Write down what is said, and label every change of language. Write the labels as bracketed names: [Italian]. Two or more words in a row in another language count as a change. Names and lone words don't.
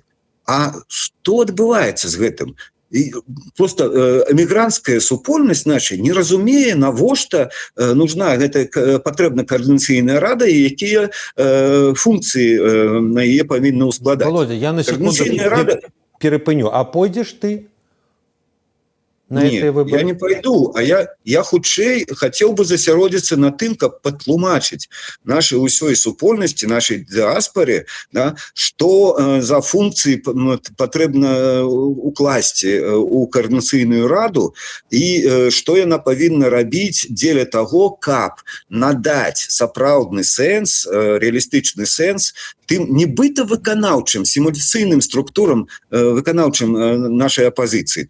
[Belarusian] А што адбываецца з гэтым? І просто эмігранцкая супольнасць наша не разумее, навошта нужна гэта патрэбна координацыйная рада і якія функцыі на яе павінны ўскладаць. [Ukrainian] Володя, я на секунду перепыню. [Belarusian] А пойдзеш ты? [Russian] Нет, я не пойду, [Belarusian] а я хутчэй хотел бы засяродзіцца на тым, каб патлумачыць нашай усёй супольнасці, нашай дыаспоре, да, што за функцыі патрэбна укласці у координацыйную раду і што яна павінна рабіць дзеля таго, каб надаць сапраўдны сэнс, рэалістычны сэнс тым нібыта выканаўчым, сімуляцыйным структурам выканаўчым нашай апазіцыі.